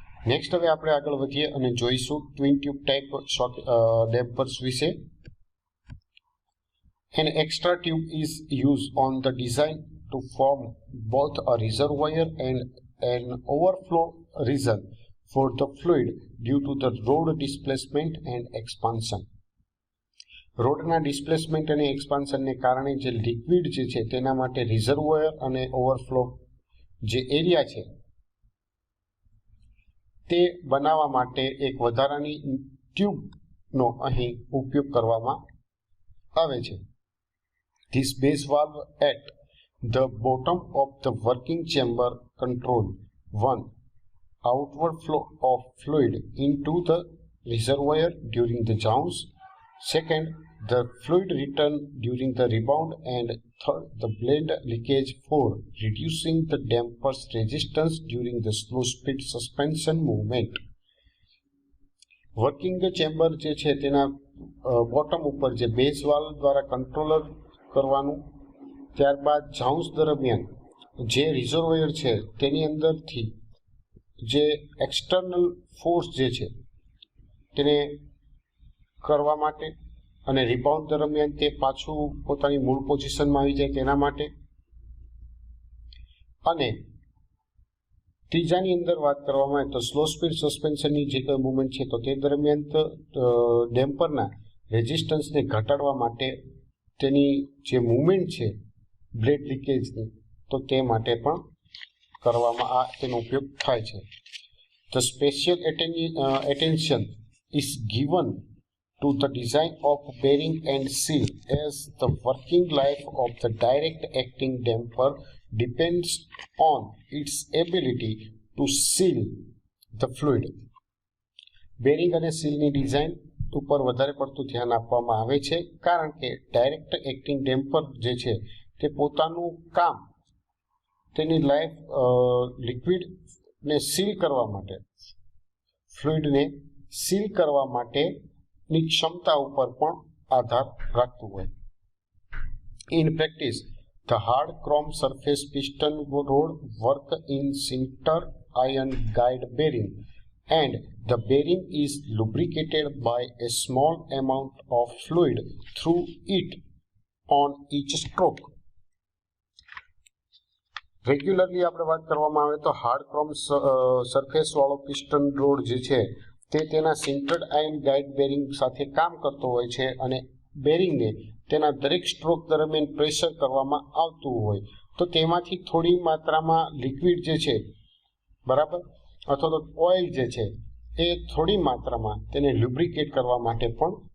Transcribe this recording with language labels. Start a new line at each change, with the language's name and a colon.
Gujarati: Next હવે આપણે આગળ વધીએ અને જોઈશું ટ્વિન ટ્યુબ ટાઈપ ડેમ્પર્સ વિશે.
English: An extra tube is used on the design to form both a reservoir and an overflow region for the fluid due to the road displacement and expansion.
Gujarati: રોડના displacement અને એક્સપાન્શનને કારણે જે liquid જે છે તેના માટે reservoir અને ઓવરફ્લો જે એરિયા છે તે બનાવવા માટે એક વધારાની ટ્યુબનો અહીં ઉપયોગ કરવામાં આવે છે.
English: This base valve at the bottom of the working chamber control 1. Outward flow of fluid into the reservoir during the jounce. Second, the fluid return during the rebound. And third, the blade leakage. 4. Reducing the damper's resistance during the slow speed suspension movement.
Gujarati: Working chamber જે છે તેના bottom ઉપર જે base valve દ્વારા controller કરવાનું, ત્યારબાદ જાઉન્સ દરમિયાન જે રિઝર્વોયર છે તેની અંદરથી જે એક્સટર્નલ ફોર્સ જે છે તેને કરવા માટે અને રિબાઉન્ડ દરમિયાન તે પાછું પોતાની મૂળ પોઝિશનમાં આવી જાય તેના માટે. અને ત્રીજાની અંદર વાત કરવામાં આવે તો સ્લો સ્પીડ સસ્પેન્શનની જે કંઈ મુવમેન્ટ છે તો તે દરમિયાન ડેમ્પરના રેઝિસ્ટન્સને ઘટાડવા માટે તેની જે મુવમેન્ટ છે બ્લેડ લીકેજની તો તે માટે પણ કરવામાં તેનો ઉપયોગ થાય છે.
English: The special attention is given to the design of bearing and seal as the working life of the direct acting damper depends on its ability to seal the fluid.
Gujarati: Bearing અને સીલની ડિઝાઇન ઉપર વધારે પડતું ધ્યાન આપવામાં આવે છે કારણ કે ડાયરેક્ટ એક્ટિંગ ડેમ્પર જે છે તે પોતાનું કામ તેની લાઈફ લિક્વિડને સીલ કરવા માટે, ફ્લુઇડને સીલ કરવા માટેની ક્ષમતા ઉપર પણ આધાર રાખતું હોય.
English: In practice the hard chrome surface piston rod work in sinter iron guide bearing and the bearing is lubricated by a small amount of fluid through it on each stroke.
Gujarati: Regularly આપણે વાત કરવામાં આવે તો hard chrome surface વાળો piston road જે છે તે તેના સિન્ટર્ડ આયર્ન ગાઇડ બેરિંગ સાથે કામ કરતો હોય છે અને બેરિંગને તેના દરેક સ્ટ્રોક દરમિયાન પ્રેશર કરવામાં આવતું હોય તો તેમાંથી થોડી માત્રામાં લિક્વિડ જે છે બરાબર અથવા તો ઓઇલ જે છે એ થોડી માત્રામાં તેને લ્યુબ્રિકેટ કરવા માટે પણ